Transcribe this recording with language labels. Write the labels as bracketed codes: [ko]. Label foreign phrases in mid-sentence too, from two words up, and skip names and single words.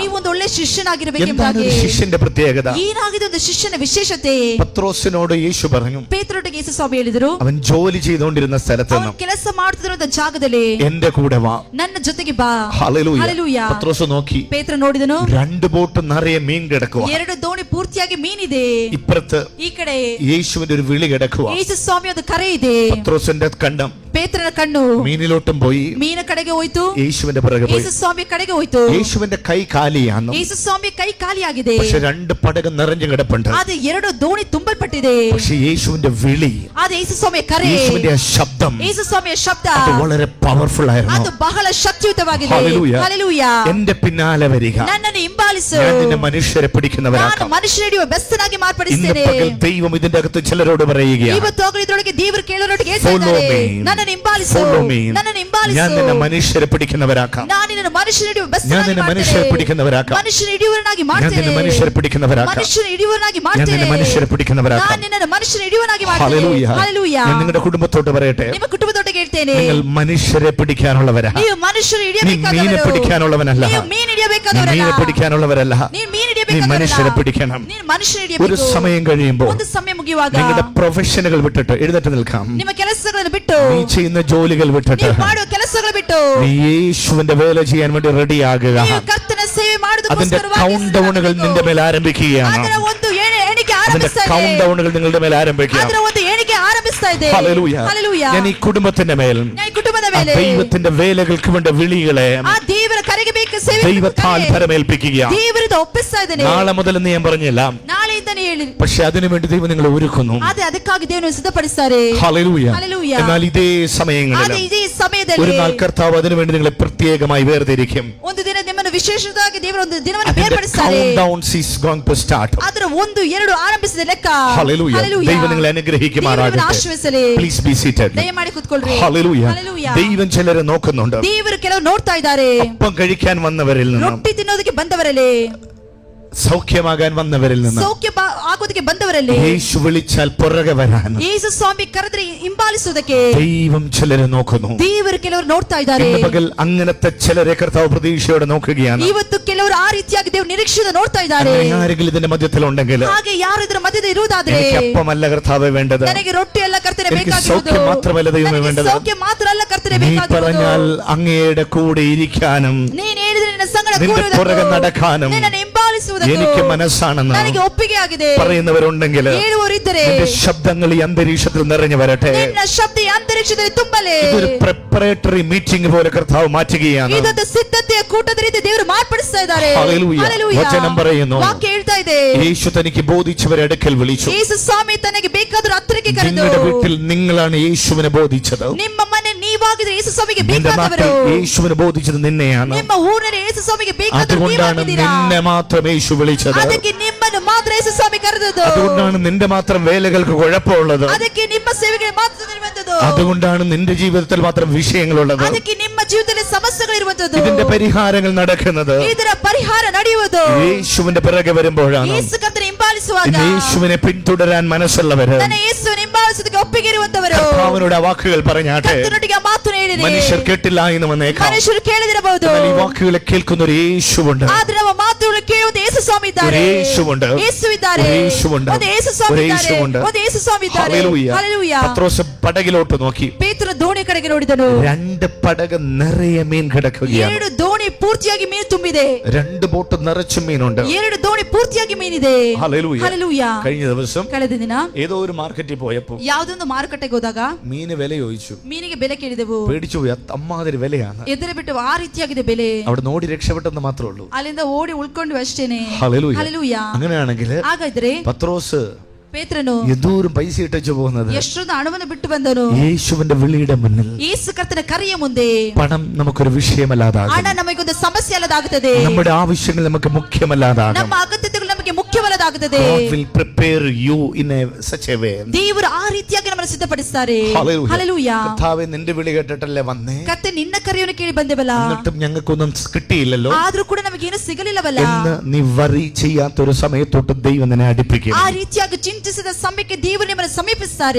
[kn] ನೀವು ಒಂದು ಒಳ್ಳೆ [ml] എന്താണ് [kn] ಶಿಷ್ಯನಾಗಿರಬೇಕೆಂಬುದಾಗಿ. [ml] ഒരു ശിഷ്യന്റെ പ്രത്യേകത? [kn] ಏನಾಗಿದೆ ಒಂದು ಶಿಷ್ಯನ ವಿಶೇಷತೆ? [ml] പത്രോസിനോട് യേശു പറഞ്ഞു, [kn] ಪೇತ್ರೊಟ್ಟಿಗೆ ಯೇಸು ಸ್ವಾಮಿ ಹೇಳಿದರು, [ml] അവൻ ജോലി ചെയ്തുകൊണ്ടിരുന്ന സ്ഥലത്ത് [kn] ಅವನು [ml] നിന്ന് [kn] ಕೆಲಸ ಮಾಡುತ್ತಿರುವ ಜಾಗದಲ್ಲಿ [ml] എന്റെ കൂടെ വാ. [kn] ನನ್ನ ಜೊತೆಗೆ ಬಾ. [ml] ഹല്ലേലൂയ. [kn] ಹಲ್ಲೆಲೂಯ. [ml] പത്രോസ് നോക്കി, [kn] ಪೇತ್ರ ನೋಡಿದನು, [ml] 2 ബോട്ട് നിറയെ മീൻ കിടക്കുക. [kn] 2 ದೋಣಿ ಪೂರ್ತಿಯಾಗಿ ಮೀನಿದೆ. [ml] ഇപ്പുറത്ത് [kn] ಈ ಕಡೆ [ml] യേശുവിന്റെ ഒരു വിളി കിടക്കുക. [kn] ಯೇಸು ಸ್ವಾಮಿ ಒಂದು ಕರೆ ಇದೆ. [ml] പത്രോസിന്റെ കണ്ണം [kn] ಪೇತ್ರನ ಕಣ್ಣು [ml] മീനിലോട്ടും പോയി, [kn] ಮೀನ ಕಡೆಗೆ ಹೋಯ್ತು, [ml] യേശുവിന്റെ പിറകെ പോയി. [kn] ಯೇಸು ಸ್ವಾಮಿ ಕಡೆಗೆ ಹೋಯ್ತು. [ml] യേശുവിന്റെ കൈ കാലിയാന്നു. [kn] ಯೇಸು ಸ್ವಾಮಿ ಕೈ ಖಾಲಿಯಾಗಿದೆ. [ml] പക്ഷെ 2 പടകം നിറഞ്ഞു കിടപ്പുണ്ട്. [kn] ಆದ್ರೆ 2 ದೋಣಿ ತುಂಬಲ್ಪಟ್ಟಿದೆ. [ml] പക്ഷെ യേശുവിന്റെ വിളി, [kn] ಆದ್ರೆ ಯೇಸು ಸ್ವಾಮಿಯ ಕರೆ, [ml] യേശുവിന്റെ ആ ശബ്ദം, [kn] ಯೇಸು ಸ್ವಾಮಿಯ ಶಬ್ದ [ml] അത് വളരെ പവർഫുൾ [kn] ಅದು [ml] ആയിരുന്നു. [kn] ಬಹಳ ಶಕ್ತಿಯುತವಾಗಿದೆ. [ml] ഹല്ലേലൂയ. [kn] ಹಲ್ಲೆಲೂಯ. [ml] എന്റെ പിന്നാലെ വരിക, [kn] ನನ್ನನ್ನು ಹಿಂಬಾಲಿಸು, [ml] ഞാൻ നിന്നെ മനുഷ്യരെ [kn] ನಾನು [ml] പിടിക്കുന്നവരാക്കാം. [kn] ಮನುಷ್ಯನ ಹಿಡಿಯುವ ಬೆಸ್ತನಾಗಿ [ml] ഇന്ന് [kn] ಮಾರ್ಪಡಿಸ್ತೇನೆ. [ml] പകൽ ദൈവം ഇതിന്റെ അകത്ത് ചിലരോട് പറയുകയാണ്, [kn] ಇವತ್ತು ಹೋಗಲಿ ಇದರೊಳಗೆ ದೇವರು ಕೇಳೋರೊಟ್ಟಿಗೆ ಹೇಳ್ತಾ [en] Follow [kn] ಇದ್ದಾರೆ, [en] me. [kn] ನನ್ನನ್ನು ಹಿಂಬಾಲಿಸು, [en] Follow me. [kn] ನನ್ನನ್ನು ಹಿಂಬಾಲಿಸು, [ml] ഞാൻ നിന്നെ മനുഷ്യരെ പിടിക്കുന്നവരാക്കാം. [kn] ನಾನು ನಿನ್ನನ್ನು ಮನುಷ್ಯನ ಹಿಡಿಯುವ [ml] ഞാൻ [kn] ಬೆಸ್ತನಾಗಿ [ml] നിന്നെ മനുഷ്യരെ [kn] ಮಾಡ್ತೇನೆ. [ml] പിടിക്കുന്നവരാക്കാം. [kn] ಮನುಷ್ಯನ ಹಿಡಿಯುವವನಾಗಿ [ml] ഞാൻ [kn] ಮಾಡ್ತೇನೆ. [ml] നിന്നെ മനുഷ്യരെ പിടിക്കുന്നവരാക്കാം. [kn] ಮನುಷ್ಯನ ಹಿಡಿಯುವವನಾಗಿ [ml] ഞാൻ [kn] ಮಾಡ್ತೇನೆ. [ml] നിന്നെ മനുഷ്യരെ പിടിക്കുന്നവരാക്കാം. [kn] ನಾನು നിನ್ನನ್ನು മನುಷ್ಯನ ಹಿಡಿಯುವವನಾಗಿ ಮಾಡ್ತೇನೆ. [ml] ഹല്ലേലൂയ. [kn] ಹಲ್ಲೆಲೂಯ. [ml] ഞാൻ നിങ്ങളുടെ കുടുംബത്തോട്ട് പറയട്ടെ, [kn] ನಿಮ್ಮ ಕುಟುಂಬದೊಟ್ಟಿಗೆ ಹೇಳ್ತೇನೆ, [ml] നിങ്ങൾ മനുഷ്യരെ പിടിക്കാനുള്ളവരാ. [kn] ನೀವು ಮನುಷ್ಯರು [ml] നീ മീനെ [kn] ಹಿಡಿಯಬೇಕಾದವರು. [ml] പിടിക്കാനുള്ളവനല്ല. [kn] ನೀವು ಮೀನು [ml] നീ [kn] ಹಿಡಿಯಬೇಕಾದವರಲ್ಲ. [ml] മീനെ പിടിക്കാനുള്ളവരല്ല. [kn] ನೀನು ಮೀನು [ml] നീ [kn] ಹಿಡಿಯಬೇಕಾದವರಲ್ಲ. [ml] മനുഷ്യരെ പിടിക്കണം. [kn] ನೀನು മನುಷ್ಯರು [ml] ഒരു [kn] ಹಿಡಿಯಬೇಕು. [ml] സമയം കഴിയുമ്പോൾ [kn] ಒಂದು ಸಮಯ ಮುಗಿಯುವಾಗ [ml] നിങ്ങളുടെ പ്രൊഫഷനുകൾ വിട്ടിട്ട് എഴുന്നേറ്റ് നിൽക്കാം. [kn] ನಿಮ್ಮ ಕೆಲಸಗಳನ್ನು ಬಿಟ್ಟು, [ml] നീ ചെയ്യുന്ന ജോലികൾ വിട്ടിട്ട് [kn] ನೀವು ಮಾಡುವ ಕೆಲಸಗಳು ಬಿಟ್ಟು, [ml] നീ യേശുവിന്റെ വേല ചെയ്യാൻ വേണ്ടി റെഡിയാകുക. [kn] ನೀವು ಕರ್ತನ ಸೇವೆ [ml] അതിന്റെ [kn] ಮಾಡುವುದಕ್ಕೋಸ್ಕರವಾಗಿ [ml] കൗണ്ട് ഡൗണുകൾ നിന്റെ മേൽ ആരംഭിക്കുകയാണ്. [kn] ಅದರ ಒಂದು ಎಣಿಕೆ [ml] അതിന്റെ [kn] ಆರಂಭಿಸ್ತಾ [ml] കൗണ്ട് [kn] ಇದೆ. [ml] ഡൗണുകൾ നിങ്ങളുടെ മേൽ ആരംഭിക്കുക. [kn] ಅದರ ಒಂದು ಎಣಿಕೆ ಆರಂಭಿಸ್ತಾ ಇದೆ. [ml] ഹല്ലേലൂയ. [kn] ಹಲ್ಲೆಲೂಯ. [ml] ഞാൻ ഈ കുടുംബത്തിന്റെ മേൽ, [kn] ഞാൻ ಈ ಕುಟುಂಬದ [ml] ആ [kn] ಮೇಲೆ [ml] ദൈവത്തിന്റെ വേലകൾക്ക് വേണ്ട വിളികളെ [kn] ಆ ದೇವರ ಕರೆಗೆ ಬೇಕು ಸೇವೆ [ml] ദൈവത്താൽ പരമേൽപ്പിക്കുകയാണ്. [kn] ದೇವರಿಂದ ಒಪ್ಪಿಸ್ತಾ ಇದ್ದೇನೆ. [ml] നാളെ മുതൽ എന്ന് ഞാൻ പറഞ്ഞില്ല, [kn] ನಾಳೆಯಿಂದನೇ ಹೇಳಿ, [ml] പക്ഷെ അതിനുവേണ്ടി ദൈവം നിങ്ങളെ ഒരുക്കുന്നു. [kn] ಆದ್ರೆ ಅದಕ್ಕಾಗಿ ದೇವರು ಸಿದ್ಧಪಡಿಸ್ತಾರೆ. [ml] ഹല്ലേലൂയ. [kn] ഹല്ലേലൂയ. [ml] എന്നാൽ ഇതേ സമയങ്ങളിൽ [kn] ಆದ್ರೆ ಇದೇ [ml] ഒരു [kn] ಸಮಯದಲ್ಲಿ [ml] നാൾ കർത്താവ് അതിനുവേണ്ടി നിങ്ങളെ പ്രത്യേകമായി വേർതിരിക്കും. [kn] ಒಂದು ದಿನ ನಿಮ್ಮನ್ನು ವಿಶೇಷವಾಗಿ ದೇವರು ಒಂದು ದಿನವನ್ನು [ml] അതിന്റെ [kn] ಬೇರ್ಪಡಿಸ್ತಾರೆ. [en] count downs is going to start. [kn] ಅದರ 1, 2 ಆರಂಭಿಸಿದ ಲೆಕ್ಕ. [ml] ഹല്ലേലൂയ. [kn] ಹಲ್ಲೆಲೂಯ. [ml] ദൈവം നിങ്ങളെ [kn] ದೇವರು [ml] അനുഗ്രഹിക്കുമാറാകട്ടെ. [kn] ಆಶೀರ್ವದಿಸಲಿ. [en] please be seated. [kn] ದಯಮಾಡಿ ಕೂತ್ಕೊಳ್ಳ್ರಿ. [ml] ഹല്ലേലൂയ. [kn] ಹಲ್ಲೆಲೂಯ. [ml] ദൈവം ചിലരെ നോക്കുന്നുണ്ട്. [kn] ದೇವರು ಕೆಲವರು ನೋಡ್ತಾ ಇದ್ದಾರೆ. [ml] അപ്പം കഴിക്കാൻ വന്നവരിൽ നിന്ന്, [kn] ರೊಟ್ಟಿ ತಿನ್ನೋದಕ್ಕೆ ಬಂದವರಲ್ಲಿ, [ml] സൗഖ്യമാകാൻ വന്നവരിൽ നിന്ന് [kn] ಸೌಖ್ಯ ಆಗೋದಕ್ಕೆ ಬಂದವರಲ್ಲಿ, [ml] യേശു വിളിച്ചാൽ പുറകെ വരാൻ [kn] ಯೇಸು ಸ್ವಾಮಿ ಕರೆದ್ರೆ ಹಿಂಬಾಲಿಸುವುದಕ್ಕೆ [ml] ദൈവം ചിലരെ നോക്കുന്നു. [kn] ದೇವರು ಕೆಲವರು ನೋಡ್ತಾ ಇದ್ದಾರೆ. [ml] ഇന്ന് പകൽ അങ്ങനത്തെ ചിലരെ കർത്താവ് പ്രതീക്ഷയോടെ നോക്കുകയാണ്. [kn] ಇವತ್ತು ಕೆಲವರು ಕೆಲವರು ಆ ರೀತಿಯಾಗಿ ದೇವರು ನಿರೀಕ್ಷೆಯಿಂದ ನೋಡ್ತಾ ಇದ್ದಾರೆ. [ml] ആരെങ്കിലും ഇതിന്റെ മധ്യത്തിലുണ്ടെങ്കിൽ, [kn] ಹಾಗೆ ಯಾರು ಇದರ ಮಧ್ಯದಲ್ಲಿ ಇರುವುದಾದ್ರೆ, [ml] എനിക്ക് അപ്പമല്ല കർത്താവേ വേണ്ടത്, [kn] ನನಗೆ ರೊಟ್ಟಿ ಅಲ್ಲ ಕರ್ತನೆ [ml] എനിക്ക് [kn] ಬೇಕಾಗಿರುವುದು, [ml] സൗഖ്യം മാത്രമല്ല ദൈവമേ വേണ്ടത്, [kn] ಸೌಖ್ಯ ಮಾತ್ರ ಅಲ್ಲ ಕರ್ತನೆ [ml] നീ [kn] ಬೇಕಾಗಿರುವುದು, [ml] പറഞ്ഞാൽ അങ്ങയുടെ കൂടെ ഇരിക്കാനും [kn] ನೀನು ಹೇಳಿದ್ರೆ ನಿನ್ನ ಸಂಗಡ [ml] നിന്റെ പുറകെ [kn] ಕೂರುವುದಕ್ಕೂ, [ml] നടക്കാനും [kn] ನಿನ್ನನ್ನು ಹಿಂಬಾಲಿಸುವುದಕ್ಕೂ [ml] എനിക്ക് മനസ്സാണെന്ന് [kn] ನನಗೆ ಒಪ್ಪಿಗೆ ಆಗಿದೆ [ml] പറയുന്നവരുണ്ടെങ്കിൽ, [kn] ಹೇಳುವವರಿದ್ದರೆ [ml] നിന്റെ ശബ്ദങ്ങൾ ഈ അന്തരീക്ഷത്തിൽ നിറഞ്ഞു വരട്ടെ. [kn] ನಿನ್ನ ಶಬ್ದ ಈ ಅಂತರಿಕ್ಷದಲ್ಲಿ ತುಂಬಲೇ. [ml] ഇതൊരു [en] preparatory meeting [ml] പോലെ കർത്താവ് മാറ്റുകയാണ്. [kn] ಇದೊಂದು ಸಿದ್ಧತೆಯ ಕೂಟದ ರೀತಿ ದೇವರು ಮಾರ್ಪಡಿಸ್ತಾ ಇದ್ದಾರೆ. [ml] ഹല്ലേലൂയ. [kn] ಹಲ್ಲೆಲೂಯ. [ml] വചനം പറയുന്നു, [kn] ವಾಕ್ಯ ಹೇಳ್ತಾ ಇದೆ, [ml] യേശു തനിക്ക് ബോധിച്ചവരെ അടുക്കൽ വിളിച്ചു. [kn] ಯೇಸು ಸ್ವಾಮಿ ತನಗೆ ಬೇಕಾದರೂ ಹತ್ತಿರಕ್ಕೆ ಕರೆದು, [ml] നിങ്ങളുടെ വീട്ടിൽ നിങ്ങളാണ് യേശുവിനെ ബോധിച്ചത്, [kn] ನಿಮ್ಮ ಮನೆ ನೀವಾಗಿದ್ರೆ ಯೇಸು ಸ್ವಾಮಿಗೆ [ml] നിന്റെ നാട്ടിൽ [kn] ಬೇಕಾದವರು, [ml] യേശുവിനെ ബോധിച്ചത് നിന്നെയാണ്. [kn] ನಿಮ್ಮ ಊರಿನಲ್ಲಿ ಯೇಸು ಸ್ವಾಮಿಗೆ ಬೇಕಾದವರು [ml] അതുകൊണ്ടാണ് [kn] ನೀವಾಗಿದ್ದೀರಾ. [ml] നിന്നെ മാത്രം യേശു വിളിച്ചത്. [kn] ಅದಕ್ಕೆ ನಿಮ್ಮನ್ನು ಮಾತ್ರ ಯೇಸು ಸ್ವಾಮಿ ಕರೆದದ್ದು. [ml] അതുകൊണ്ടാണ് നിന്റെ മാത്രം വേലകൾക്ക് കുഴപ്പമുള്ളത്. [kn] ಅದಕ್ಕೆ ನಿಮ್ಮ ಸೇವೆಗೆ ಮಾತ್ರ ಇರುವಂತದ್ದು. [ml] അതുകൊണ്ടാണ് നിന്റെ ജീവിതത്തിൽ മാത്രം വിഷയങ്ങളുള്ളത്. [kn] ಅದಕ್ಕೆ ನಿಮ್ಮ ಜೀವಿತದಲ್ಲಿ ಸಮಸ್ಯೆಗಳಿರುವಂತದ್ದು. [ml] ഇതിന്റെ പരിഹാരങ്ങൾ നടക്കുന്നത് [kn] ಇದರ ಪರಿಹಾರ ನಡೆಯುವುದು [ml] യേശുവിന്റെ പിറകെ വരുമ്പോഴാണ്. [kn] ಯೇಸು ಕರ್ತನ ಹಿಂಬಾಲಿಸುವಾಗ, [ml] യേശുവിനെ പിന്തുടരാൻ മനസ്സുള്ളവര്, [kn] ನನ್ನ ಯೇಸುವಿನ ಹಿಂಬಾಲಿಸುವುದಕ್ಕೆ ಒಪ್ಪಿಗೆ ಇರುವಂತವರು [ml] കർത്താവിനോട് ആ വാക്കുകൾ പറഞ്ഞാട്ടെ. [kn] ಕರ್ತನೊಟ್ಟಿಗೆ ಆ ಮಾತು ಹೇಳಿರಿ. [ml] മനുഷ്യർ കേട്ടില്ല എന്ന് വന്നേക്കാം, [kn] ಮನುಷ್ಯರು ಕೇಳದಿರಬಹುದು, [ml] എന്നാൽ ഈ വാക്കുകളെ കേൾക്കുന്ന ഒരു യേശുവുണ്ട്. [kn] ಆದ್ರೆ ನಮ್ಮ ಮಾತುಗಳು ಕೇಳುವುದು ಯೇಸು ಸ್ವಾಮಿ ಇದ್ದಾರೆ. [ml] ഒരു യേശുവുണ്ട്, [kn] ಯೇಸು ಇದ್ದಾರೆ. [ml] ഒരു യേശുവുണ്ട്, [kn] ಒಂದು ಯೇಸು ಸ್ವಾಮಿ [ml] ഒരു [kn] ಇದ್ದಾರೆ. [ml] യേശുവുണ്ട്. [kn] ಒಂದು ಯೇಸು ಸ್ವಾಮಿ ಇದ್ದಾರೆ. [ml] ഹല്ലേലൂയ. [kn] ಹಲ್ಲೆಲೂಯ. [ml] പത്രോസ് പടകിലോട്ട് നോക്കി. [kn] ಪೇತ್ರನು ದೋಣಿ ಕಡೆಗೆ ನೋಡಿದನು. [ml] 2 പടക് നിറയെ മീൻ കിടക്കുകയാണ്. [kn] 2 ದೋಣಿ ಪೂರ್ತಿಯಾಗಿ ಮೀನು ತುಂಬಿದೆ. [ml] 2 ബോട്ട് നിറച്ചും മീനുണ്ട്. [kn] 2 ದೋಣಿ ಪೂರ್ತಿಯಾಗಿ ಮೀನಿದೆ. [ml] ഹല്ലേലൂയ. [kn] ಹಲ್ಲೆಲೂಯ. [ml] കഴിഞ്ഞ ദിവസം [kn] ಕಳೆದ ದಿನ [ml] ഏതോ ഒരു മാർക്കറ്റിൽ പോയപ്പോ [kn] ಯಾವುದೊಂದು ಮಾರುಕಟ್ಟೆಗೆ ಹೋದಾಗ [ml] മീന് വില ചോദിച്ചു. [kn] ಮೀನಿಗೆ ಬೆಲೆ ಕೇಳಿದೆವು. [ml] പേടിച്ചു പോയി. അമ്മാതിരി വിലയാണ്. [kn] ಎದುರು ಬಿಟ್ಟು ಆ ರೀತಿಯಾಗಿದೆ ಬೆಲೆ. [ml] അവിടെ നോടി രക്ഷപ്പെട്ടെന്ന് മാത്രമേ ഉള്ളൂ. [kn] ಅಲ್ಲಿಂದ ಓಡಿ ಉಳ್ಕೊಂಡು ಅಷ್ಟೇನೆ. [ml] ഹല്ലേലൂയ. [kn] ಹಲ್ಲೆಲೂಯ. [ml] അങ്ങനെയാണെങ്കിൽ [kn] ಹಾಗಾದ್ರೆ [ml] പത്രോസ് [kn] ಪೇತ್ರನು [ml] എന്തോരം പൈസ ഇട്ടു പോകുന്നത്. [kn] ಎಷ್ಟೊಂದು ಹಣವನ್ನು ಬಿಟ್ಟು ಬಂದನು. [ml] യേശുവിന്റെ വിളിയുടെ മുന്നിൽ [kn] ಯೇಸು ಕರ್ತನ ಕರೆಯ ಮುಂದೆ [ml] പണം നമുക്കൊരു വിഷയമല്ലാതാകും. [kn] ಹಣ ನಮಗೊಂದು ಸಮಸ್ಯೆ ಅಲ್ಲದಾಗುತ್ತದೆ. [ml] നമ്മുടെ ആവശ്യങ്ങൾ നമുക്ക് മുഖ്യമല്ലാതാകും. [kn] ನಮ್ಮ ಅಗತ್ಯತೆಗಳು ನಮಗೆ ಮುಖ್ಯವಲ್ಲದಾಗುತ್ತದೆ. [en] God will prepare you in such a way. [kn] ದೇವರು ಆ ರೀತಿಯಾಗಿ ನಮ್ಮನ್ನು ಸಿದ್ಧಪಡಿಸುತ್ತಾರೆ. [en] Hallelujah. [kn] ಹಲ್ಲೆಲೂಯ. [ml] കർത്താവേ, നിന്റെ വിളി കേട്ടിട്ടല്ലേ വന്നേ, [kn] ಕರ್ತನೆ ನಿನ್ನ ಕರೆಯನ್ನು ಕೇಳಿ ಬಂದೆವಲ್ಲ, [ml] എന്നിട്ടും ഞങ്ങൾക്കൊന്നും കിട്ടിയില്ലല്ലോ [kn] ಆದ್ರೂ ಕೂಡ ನಮಗೇನು ಸಿಗಲಿಲ್ಲವಲ್ಲ [ml] എന്ന് നീ വറി ചെയ്യാത്തൊരു സമയത്തോട്ട് ദൈവം നിന്നെ അടുപ്പിക്കും. [kn] ಆ ರೀತಿಯಾಗಿ ಚಿಂತಿಸಿದ ಸಮಯಕ್ಕೆ ದೇವರು ನಿಮ್ಮನ್ನು ಸಮೀಪಿಸುತ್ತಾರೆ.